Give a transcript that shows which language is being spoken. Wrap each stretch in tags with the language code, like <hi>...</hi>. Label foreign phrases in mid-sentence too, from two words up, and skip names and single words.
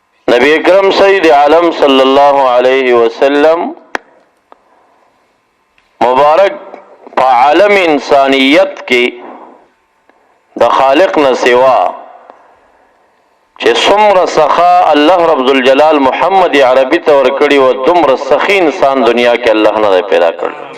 <ps>نبی اکرم سید عالم</ps> <ar>صلی اللہ علیہ وسلم</ar> <ps>مبارک په عالم انسانیت کې د خالق نه سوا چې څومره سخا الله رب الجلال محمد عربي ته ورکړي و دومره سخی انسان دنیا کې الله نه پیدا کړ.</ps>